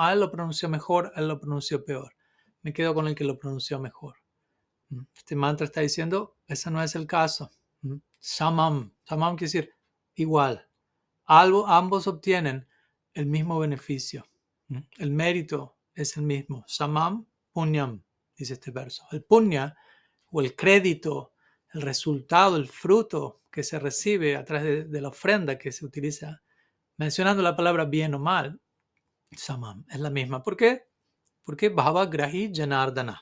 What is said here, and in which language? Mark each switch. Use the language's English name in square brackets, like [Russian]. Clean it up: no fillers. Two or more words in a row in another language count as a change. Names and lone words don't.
[Spanish] A él lo pronunció mejor, a él lo pronunció peor. Me quedo con el que lo pronunció mejor. Este mantra está diciendo, ese no es el caso. Samam. Samam quiere decir igual. Ambos obtienen el mismo beneficio. El mérito es el mismo. [Sanskrit] Samam punyam, [Spanish] dice este verso. El punya, o el crédito, el resultado, el fruto que se recibe a través de la ofrenda que se utiliza, mencionando la palabra bien o mal, Samam, es la misma. ¿Por qué? Porque [Sanskrit] Bhavagrahi Janardana.